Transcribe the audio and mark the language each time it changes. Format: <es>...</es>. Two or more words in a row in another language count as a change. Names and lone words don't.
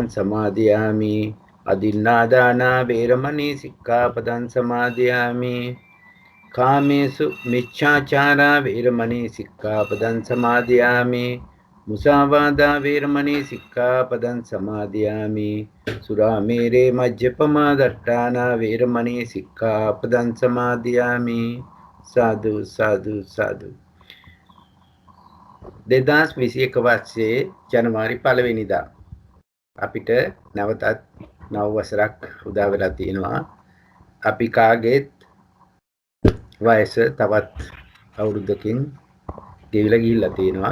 <pi>සමාදියාමි අදින්නාදානා වේරමණී සික්ඛාපදං සමාදියාමි කාමේසු මිච්ඡාචාරා වේරමණී සික්ඛාපදං සමාදියාමි මුසාවාදා වේරමණී සික්ඛාපදං සමාදියාමි සුරාමේරේ මජ්ජපමා දට්ඨානා වේරමණී සික්ඛාපදං සමාදියාමි සාදු සාදු සාදු</pi> <si>2021 වර්ෂයේ ජනවාරි 1 වෙනිදා අපිට නැවතත් නව වසරක් උදා වෙලා තියෙනවා. අපි කාගේත් වයස තවත් අවුරුද්දකින් ගෙවිලා ගිහිල්ලා තියෙනවා.</si>